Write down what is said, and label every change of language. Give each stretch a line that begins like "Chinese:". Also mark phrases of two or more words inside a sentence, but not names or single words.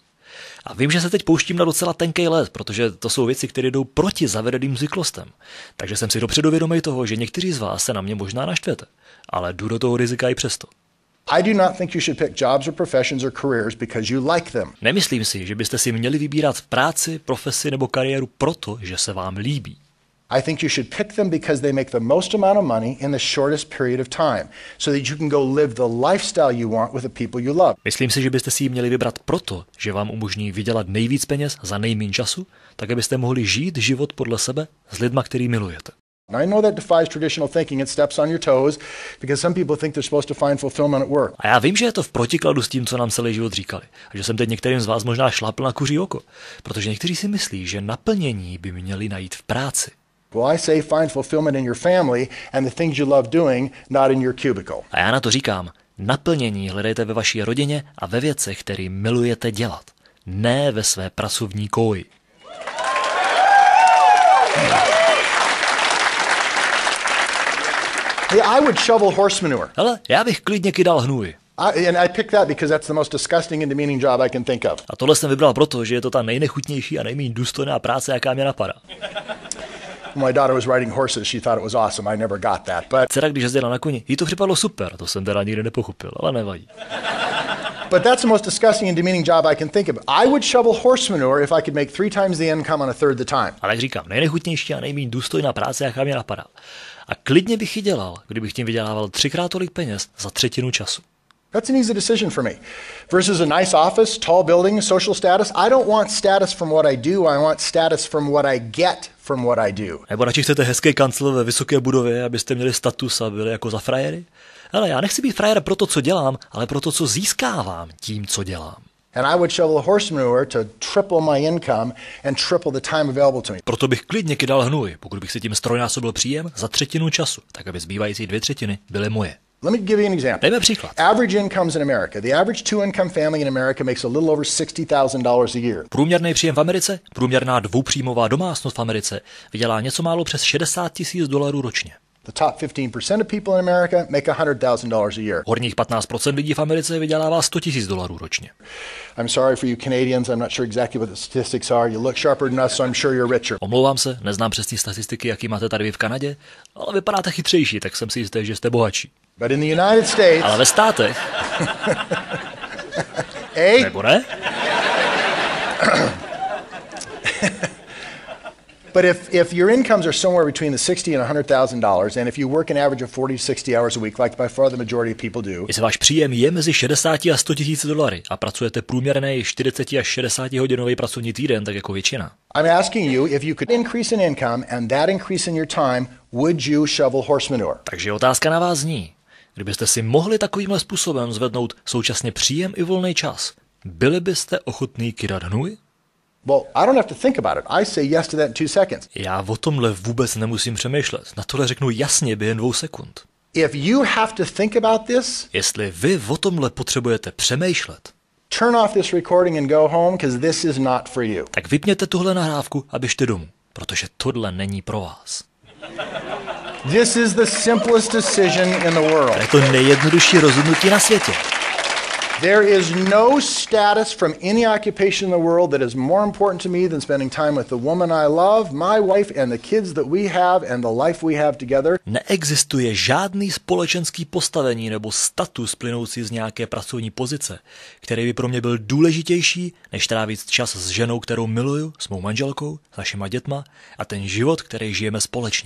Czech: A vím, že se teď pouštím na docela tenkej led, protože to jsou věci, které jdou proti zavedeným zvyklostem. Takže jsem si dopředu vědomý toho, že někteří z vás se na mě možná naštvete, ale jdu do toho rizika i přesto.
English: I do not think you should pick jobs or professions or careers because you like them.
Czech: Nemyslím si, že byste si měli vybírat práci, profesi nebo kariéru proto, že se vám líbí.
English: I think you should pick them because they make the most amount of money in the shortest period of time, so that you can go live the lifestyle you want with the people you love.
Czech: Myslím si, že byste si ji měli vybrat proto, že vám umožní vydělat nejvíc peněz za nejméně času, tak abyste mohli žít život podle sebe s lidma, který milujete.
English: I know that defies traditional thinking. It steps on your toes because some people think they're supposed to find fulfillment at work.
Czech: A já vím, že je to v protikladu s tím, co nám celý život říkali. A že jsem teď některým z vás možná šlápl na kuří oko, protože někteří si myslí, že naplnění by měli najít v práci.
English: Well, I say find fulfillment in your family and the things you love doing, not in your cubicle.
Czech: A já na to říkám, naplnění hledejte ve vaší rodině a ve věcech, které milujete dělat, ne ve své pracovní koji.
English: Yeah, I would shovel horse manure.
Czech: Hele, já bych klidně kydal hnůj.
English: And I picked that because that's the most disgusting and demeaning job I can think of.
Czech: A tohle jsem vybral proto, že je to ta nejnechutnější a nejméně důstojná práce, jaká mě napadá.
English: My daughter was riding horses. She thought it was awesome. I never got that. But
Czech: dcera, když jezdila na koni, jí to připadlo super. To jsem teda nikdy nepochopil, ale nevadí.
English: But that's the most disgusting and demeaning job I can think of. I would shovel horse manure if I could make 3 times the income on a third the time.
Czech: Ale jak říkám, nejnechutnější a nejméně důstojná práce, jaká mě napadá. A klidně bych ji dělal, kdybych tím vydělával 3x tolik peněz za třetinu času.
English: That's an easy decision for me. Versus a nice office, tall building, social status. I don't want status from what I do. I want status from what I get from what I do.
Czech: Nebo radši chcete hezké kancel ve vysoké budově, abyste měli status a byli jako za frajery? Ale já nechci být frajer pro to, co dělám, ale pro to, co získávám tím, co dělám.
English: And I would shovel horse manure to triple my income and triple the time available to me.
Czech: Proto bych klidně kydal hnůj, pokud bych si tím strojnásobil příjem za třetinu času, tak aby zbývající 2/3 byly moje.
English: Let me give you an example.
Czech: Dejme příklad.
English: Average incomes in America. The average 2-income family in America makes a little over $60,000 a year.
Czech: Průměrný příjem v Americe, průměrná dvoupříjmová domácnost v Americe vydělá něco málo přes $60,000 ročně.
English: The top 15% of people in America make $100,000 a year.
Czech: Horních 15% lidí v Americe vydělává $100,000 ročně.
English: I'm sorry for you Canadians. I'm not sure exactly what the statistics are. You look sharper than us, so I'm sure you're richer.
Czech: Omlouvám se, neznám přesné statistiky, jaký máte tady vy v Kanadě, ale vypadáte chytřejší, tak jsem si jistý, že jste bohatší.
English: But in the United States...
Czech: Ale ve státech...
English: Hey?
Czech: Nebo ne?
English: But if your incomes are somewhere between the $60,000 and $100,000, and if you work an average of 40 to 60 hours a week, like by far the majority of people do,
Czech: jestli váš příjem je mezi 60 a $100,000 a pracujete průměrný 40 až 60 hodinový pracovní týden, tak jako většina.
English: I'm asking you, if you could increase in income and that increase in your time, would you shovel horse manure?
Czech: Takže otázka na vás zní, kdybyste si mohli takovýmhle způsobem zvednout současně příjem i volný čas, byli byste ochotný kydat hnůj?
English: Well, I don't have to think about it. I say yes to that in 2 seconds.
Czech: Já o tomhle vůbec nemusím přemýšlet. Na tohle řeknu jasně během 2 sekund.
English: If you have to think about this,
Czech: jestli vy o tomhle potřebujete přemýšlet,
English: turn off this recording and go home, because this is not for you.
Czech: Tak vypněte tuhle nahrávku a běžte domů, protože tohle není pro vás.
English: This is the simplest decision in the world.
Czech: To je to nejjednodušší rozhodnutí na světě.
English: There is no status from any occupation in the world that is more important to me than spending time with the woman I love, my wife and the kids that we have and the life we have together.
Czech: Neexistuje žádný společenský postavení nebo status plynoucí z nějaké pracovní pozice, který by pro mě byl důležitější, než trávit čas s ženou, kterou miluju, s mou manželkou, s našima dětma a ten život, který žijeme společně.